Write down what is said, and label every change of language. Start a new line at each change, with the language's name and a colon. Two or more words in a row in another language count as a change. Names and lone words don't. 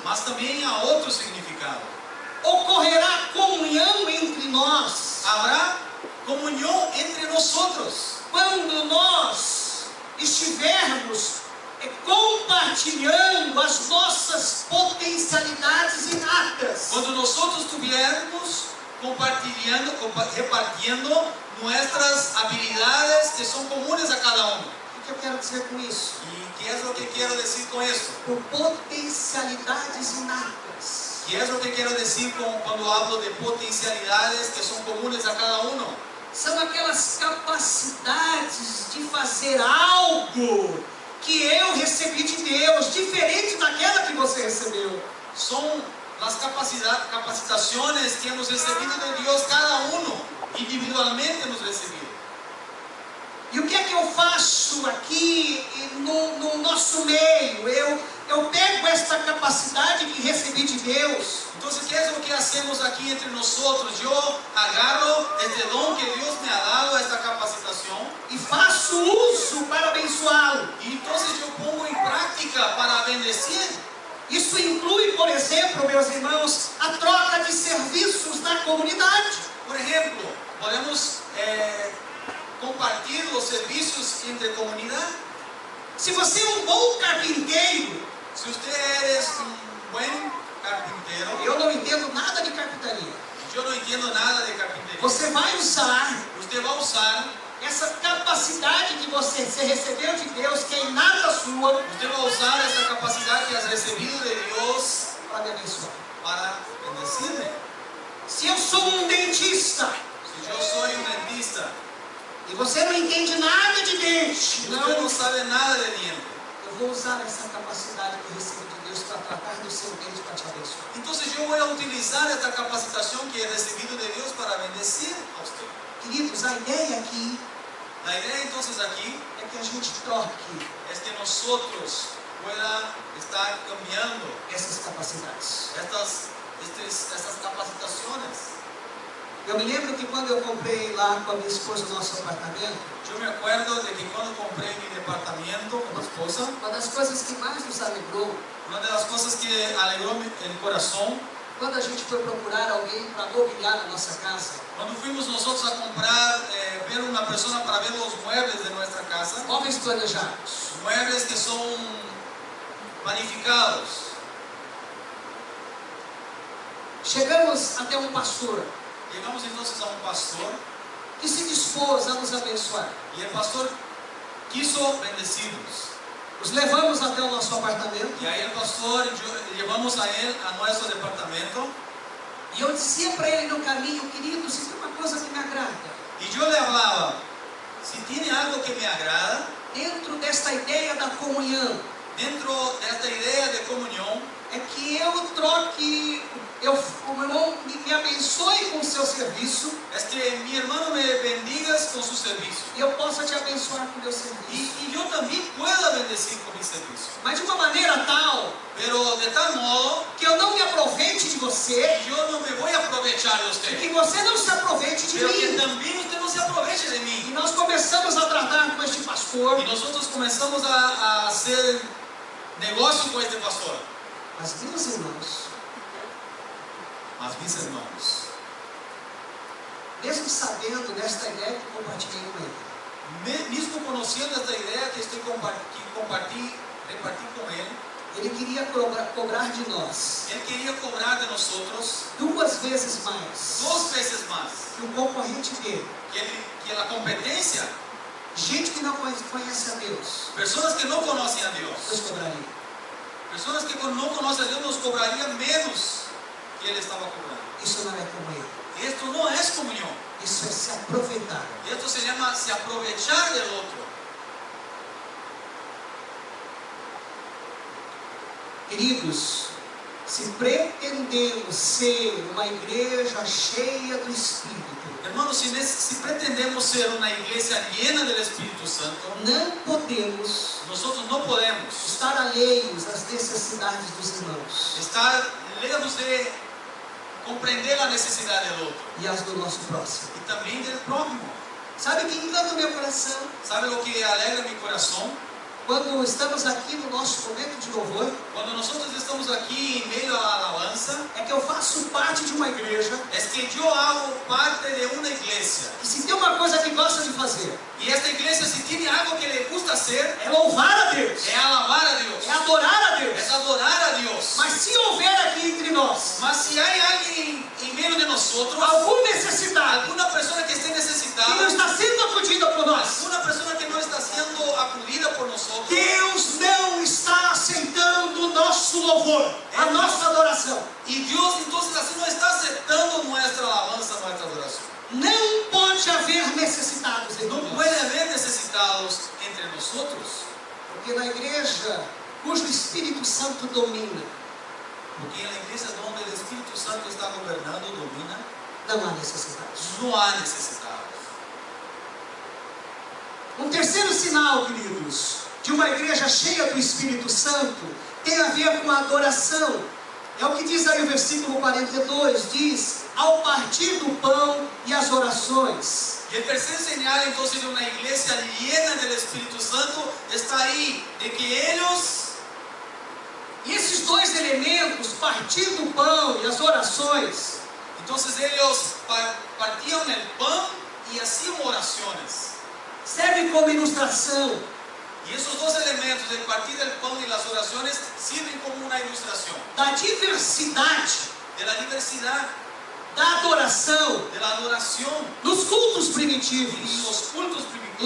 Portuguese: Mas también há outro significado. Ocorrerá comunhão entre nós
Spanish: Habrá comunión entre nosotros
Portuguese: quando nós estivermos compartilhando as nossas potencialidades inatas.
Spanish: cuando nosotros estuviéramos repartiendo nuestras habilidades que son comunes a cada uno.
Portuguese: O que eu quero dizer com isso?
Spanish: ¿Y qué es lo que quiero decir con esto?
Portuguese: Por potencialidades inatas.
Spanish: ¿Qué es lo que quiero decir cuando hablo de potencialidades que son comunes a cada uno?
Portuguese: São aquelas capacidades de fazer algo que eu recebi de Deus, diferente daquela que você recebeu.
Spanish: Son las capacitaciones que hemos recibido de Dios, cada uno individualmente hemos recibido.
Portuguese: E o que é que eu faço aqui no nosso meio? Eu pego esta capacidade que recebi de Deus
Spanish: Entonces, ¿qué es lo que hacemos aquí entre nosotros? Yo agarro este don que Dios me ha dado, esta capacitación,
Portuguese: e faço uso para abençoá-lo.
Spanish: y entonces yo pongo en práctica para bendecir.
Portuguese: Isso inclui, por exemplo, meus irmãos, a troca de serviços na comunidade.
Spanish: Por ejemplo, podemos compartir los servicios entre comunidad.
Portuguese: Se você é um bom carpinteiro,
Spanish: Si usted es un buen carpintero,
Portuguese: eu não entendo nada de carpintaria,
Spanish: yo no entiendo nada de carpintería,
Portuguese: você vai usar
Spanish: usted va a usar,
Portuguese: essa capacidade que você recebeu de Deus, que é inata sua,
Spanish: usted va a usar esta capacidad que has recibido de Dios
Portuguese: para me abençoar.
Spanish: para bendecirme.
Portuguese: Se eu sou um dentista
Spanish: Si yo soy un dentista,
Portuguese: e você não entende nada de dente,
Spanish: usted no sabe nada de diente,
Portuguese: eu vou usar essa capacidade que eu recebi de Deus para tratar do seu dente para te abençoar.
Spanish: entonces yo voy a utilizar esta capacitación que he recibido de Dios para bendecir a usted.
Portuguese: Queridos, a ideia aqui
Spanish: La idea entonces aquí
Portuguese: é que a gente troque
Spanish: es que nosotros pueda estar cambiando
Portuguese: essas capacidades.
Spanish: estas capacitaciones.
Portuguese: Eu me lembro que quando eu comprei lá com a minha esposa o nosso apartamento,
Spanish: Yo me acuerdo de que cuando compré mi departamento con mi esposa,
Portuguese: uma das coisas que mais nos alegrou,
Spanish: una de las cosas que alegró el corazón,
Portuguese: quando a gente foi procurar alguém para mobiliar a nossa casa,
Spanish: cuando fuimos nosotros a comprar, ver una persona para ver los muebles de nuestra casa,
Portuguese: móveis planejados.
Spanish: muebles que son planificados.
Portuguese: Chegamos até um pastor
Spanish: Llegamos entonces a un pastor
Portuguese: que se dispôs a nos abençoar.
Spanish: y el pastor quiso bendecirnos.
Portuguese: Nos levamos até o nosso apartamento
Spanish: Y ahí el pastor, llevamos a él a nuestro departamento
Portuguese: e eu dizia para ele no caminho, querido, se tem uma coisa que me agrada,
Spanish: y yo le hablaba, si tiene algo que me agrada,
Portuguese: dentro desta ideia da comunhão,
Spanish: dentro de esta idea de comunión,
Portuguese: é que eu troque, o meu irmão me abençoe com o seu serviço
Spanish: es que mi hermano me bendigas con su servicio.
Portuguese: e eu possa te abençoar com o meu serviço.
Spanish: Y yo también pueda bendecir con mi servicio.
Portuguese: Mas de uma maneira tal
Spanish: Pero de tal modo
Portuguese: que eu não me aproveite de você
Spanish: que yo no me voy a aprovechar de
Portuguese: e
Spanish: usted,
Portuguese: que você não se aproveite de
Spanish: pero que
Portuguese: mim.
Spanish: también usted no se aproveche de
Portuguese: E
Spanish: mí.
Portuguese: nós começamos a tratar com este pastor,
Spanish: Y nosotros comenzamos a hacer negocio con este pastor.
Portuguese: mas meus irmãos,
Spanish: Mas mis hermanos,
Portuguese: mesmo sabendo desta ideia que compartilhei com ele,
Spanish: mismo conociendo esta idea que repartí con él,
Portuguese: ele queria cobrar de nós
Spanish: él quería cobrar de nosotros
Portuguese: 2 vezes mais
Spanish: 2 veces más
Portuguese: que o concorrente dele.
Spanish: que la competencia.
Portuguese: Gente que não conhece a Deus,
Spanish: Personas que no conocen a Dios,
Portuguese: Deus cobraria.
Spanish: personas que no conocen a Dios nos cobrarían menos que él estaba cobrando.
Portuguese: Isso não é comunhão.
Spanish: Y esto no es comunión.
Portuguese: Isso é se aproveitar.
Spanish: Esto se llama se aprovechar del otro.
Portuguese: Queridos, se pretendemos ser uma igreja cheia do Espírito,
Spanish: Hermanos, si pretendemos ser una iglesia llena del Espíritu Santo,
Portuguese: não podemos
Spanish: nosotros no podemos
Portuguese: estar alheios às necessidades dos irmãos
Spanish: estar lejos de comprender la necesidad del otro
Portuguese: e as do nosso próximo.
Spanish: y también del prójimo.
Portuguese: Sabe o que encanta o meu coração?
Spanish: ¿Sabe lo que alegra mi corazón?
Portuguese: Quando estamos aqui no nosso momento de louvor,
Spanish: Cuando nosotros estamos aquí en medio a la alabanza,
Portuguese: é que eu faço parte de uma igreja
Spanish: es que yo hago parte de una iglesia.
Portuguese: que, se tem uma coisa que gosta de fazer,
Spanish: Y esta iglesia, si tiene algo que le gusta hacer,
Portuguese: é louvar a Deus,
Spanish: es alabar a Dios,
Portuguese: é adorar a Deus.
Spanish: es adorar a Dios.
Portuguese: Mas se houver aqui entre nós
Spanish: Mas si hay alguien en medio de nosotros,
Portuguese: algum necessitado
Spanish: alguna persona que esté
Portuguese: que não
Spanish: necesitada,
Portuguese: está sendo acudida por nós,
Spanish: alguna persona que no está siendo acudida por nosotros,
Portuguese: Deus não está aceitando o nosso louvor, a nossa adoração.
Spanish: y Dios entonces así no está aceptando nuestra alabanza, nuestra adoración.
Portuguese: Não pode haver necessitados entre
Spanish: No
Portuguese: nós.
Spanish: puede haber necesitados entre nosotros,
Portuguese: Porque na igreja cujo Espírito Santo domina,
Spanish: porque en la iglesia donde el Espíritu Santo está gobernando,
Portuguese: domina, não há necessidade.
Spanish: no hay necesitados.
Portuguese: Um terceiro sinal, queridos, de uma igreja cheia do Espírito Santo tem a ver com a adoração. É o que diz aí o versículo 42, diz, ao partir do pão e as orações.
Spanish: Y el tercer señal entonces de una iglesia llena del Espíritu Santo está ahí, de que ellos,
Portuguese: E esses 2 elementos, partir do pão e as orações,
Spanish: entonces ellos partían el pan y hacían oraciones.
Portuguese: servem como ilustração
Spanish: Y esos 2 elementos, el partir del pan y las oraciones, sirven como una ilustración
Portuguese: da diversidade
Spanish: de la diversidad,
Portuguese: da adoração
Spanish: de la adoración
Portuguese: nos cultos
Spanish: en
Portuguese: primitivos,
Spanish: los cultos primitivos,